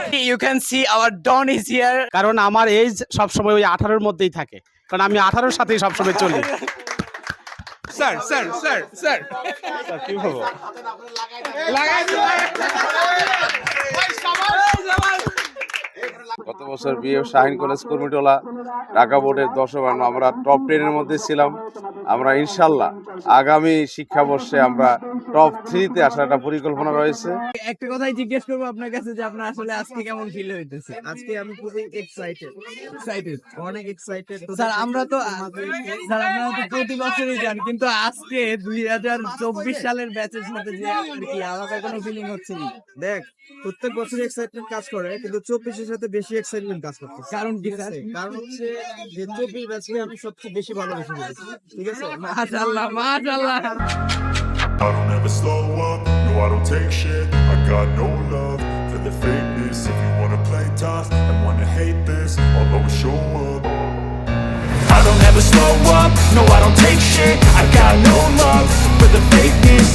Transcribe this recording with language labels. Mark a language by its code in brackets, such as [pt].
[en] You can see our Don is here. [bn] কারণ আমার age সবসময় ওই 18-র মধ্যেই থাকে, কারণ আমি 18-র সাথেই সবসময় চলি। স্যার স্যার স্যার স্যার কি বলবো? গত বছর বিএফ শাহীন কলেজ কুর্মিটোলা ঢাকা বোর্ডের 10 আমরা টপ 10 এর মধ্যে ছিলাম। আমরা ইনশাআল্লাহ আগামী শিক্ষাবর্ষে আমরা টপ 3 তে আসার একটা পরিকল্পনা রয়েছে। একটা কথাই জিজ্ঞেস করবো আপনার কাছে যে আপনার আসলে আজকে কেমন ফিল হইতেছে? আজকে আমি খুবই এক্সাইটেড অনেক এক্সাইটেড। স্যার আমরা তো স্যার আপনারা তো প্রতি বছরই যান, কিন্তু আজকে 2024 সালের ব্যাচের সাথে যে কি আলাদা কোনো ফিলিং হচ্ছে না? দেখ, প্রত্যেক বছর এক্সাইটমেন্ট কাজ করে, কিন্তু 24 এর সাথে বেশি এক্সাইটমেন্ট কাজ করছে। কারণ কি স্যার? কারণ হচ্ছে যে 24 ব্যাচকে আমি সবচেয়ে বেশি ভালোবেসে ফেলেছি। ঠিক আছে, মাশাআল্লাহ মাশাআল্লাহ। [en] I don't ever slow up, no I don't take shit. I got no love for the fakeness. If you wanna play tough and wanna hate this, I'll always show up. I don't ever slow up, no I don't take shit. I got no love for the fakeness.